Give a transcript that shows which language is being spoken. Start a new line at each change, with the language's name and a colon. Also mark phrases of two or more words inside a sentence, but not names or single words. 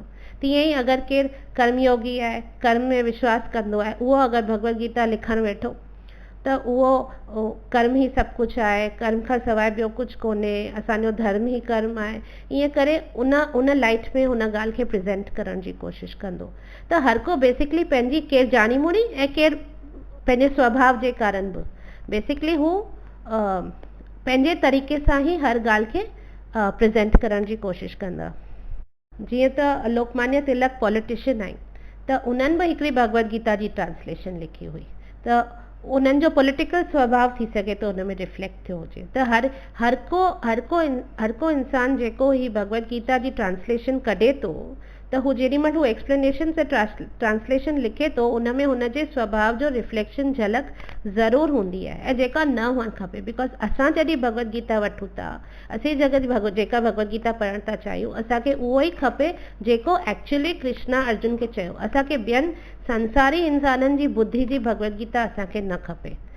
Sindhi: तीअं ई अगरि केरु कर्मयोगी आहे, कर्म में विश्वास कंदो आहे, उहो अगरि भगवत गीता लिखणु वेठो त उहो कर्म ई सभु कुझु आहे, कर्म खां सवाइ ॿियो कुझु कोन्हे, असांजो धर्म ई कर्म आहे, ईअं करे उन लाइट में हुन ॻाल्हि खे प्रेज़ेंट करण जी कोशिशि कंदो। त हर को बेसिकली पंहिंजी केरु जानी मुनी ऐं केरु पंहिंजे स्वभाव जे कारण बि बेसिकली हू पंहिंजे तरीक़े सां ई हर ॻाल्हि खे प्रेज़ेंट करण जी कोशिशि कंदा। जीअं त लोकमान्य तिलक पॉलिटिशियन आहिनि, त उन्हनि बि हिकिड़ी भगवत गीता जी ट्रांसलेशन लिखी हुई, त उन्हनि जो पॉलिटिकल स्वभाव थी सघे तो उन में रिफ्लेक्ट थियो हुजे। त हर को इंसान जेको ही भगवत गीता जी ट्रांसलेशन कढे थो, त हू जेॾी महिल हू एक्सप्लेनेशन से ट्रांसलेशन लिखे थो, उन में हुनजे स्वभाव जो रिफ्लेक्शन झलक ज़रूरु हूंदी आहे, ऐं जेका न हुअणु खपे। बिकॉज असां जॾहिं भगवत गीता वठूं था, असीं जेका भगवत गीता पढ़णु था चाहियूं, असांखे उहो ई खपे जेको एक्चुअली कृष्णा अर्जुन खे चयो। असांखे ॿियनि संसारी इंसाननि जी बुद्धि जी भगवत गीता असांखे न खपे।